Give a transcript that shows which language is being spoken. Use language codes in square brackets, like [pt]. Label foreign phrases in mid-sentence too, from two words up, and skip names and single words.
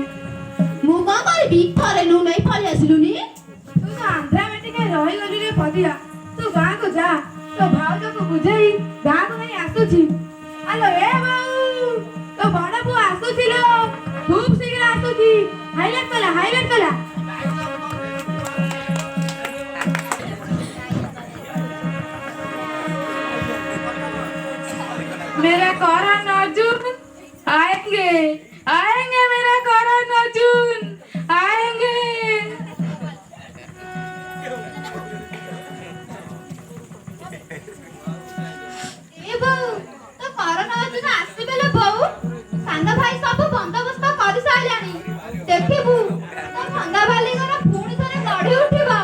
[or] ମୁଁ କଣ କରିବି? ଥରେ ନୁ ନେଇ ପଳେଇ ଆସିଲୁନି। ତୁ ତ ଆନ୍ଧ୍ରା ମେଟିକେ ରହିଗଲି ରେ ପଦିଆ। ତୁ ଗାଁକୁ ଯା, ତୋ ଭାଉଜକୁ ବୁଝେଇ ଗାଁକୁ ନେଇ ଆସୁଛି। ଆଲୋ ଏ ବୋଉ, ତୋ ବଡ ପୁଅ ଆସୁଛି ଲୋ, ଖୁବ୍ ଶୀଘ୍ର ଆସୁଛି। ହାଇଲାଇଟ୍ କଲା, ହାଇଲାଇଟ୍ କଲା। [hi] मेरा करण अर्जुन आएंगे, आएंगे मेरा करण अर्जुन आएंगे। [or] ଏ ବୋଉ, ତ କରୋନା ଅର୍ଜୁନ ଆସିବେ ଲୋ ବୋଉ। ସାନ ଭାଇ ସବୁ ବନ୍ଦୋବସ୍ତ କରିସାରିଲାଣି। ଦେଖିବୁ ତ ଭଙ୍ଗା ବାଲିଘର ପୁଣି ଥରେ ଗଢି ଉଠିବ।